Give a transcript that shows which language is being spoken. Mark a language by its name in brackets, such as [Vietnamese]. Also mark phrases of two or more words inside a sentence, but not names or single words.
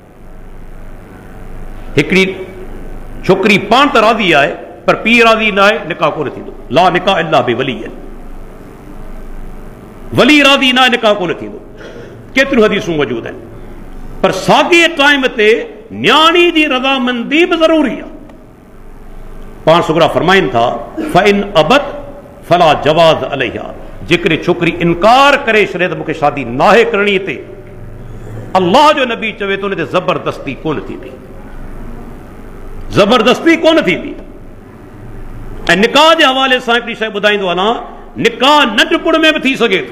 [Sindhi] हिकिड़ी छोकिरी पाण त राज़ी आहे पर पीउ राज़ी न आहे, निकाह कोन थींदो। [Arabic] لا نكاح إلا بولي, [Sindhi] वली राज़ी न आहे, निकाह कोन थींदो। केतिरियूं हदीसूं मौजूद आहिनि, पर साॻिए टाइम ते न्याणी जी रज़ामंदी बि ज़रूरी आहे। पाण सुगरा फरमाइनि था [Arabic] فإن أبت فلا جواز عليها, [Sindhi] जेकॾहिं छोकिरी इनकार करे छॾे त मूंखे शादी नाहे करणी, ते अल्लाह जो नबी चवे थो उन ते ज़बरदस्ती कोन थींदी, ज़बरदस्ती कोन थींदी। ऐं निकाह जे हवाले सां हिकिड़ी शइ ॿुधाईंदो वञा, निकाह नंढपुण में बि थी सघे थो।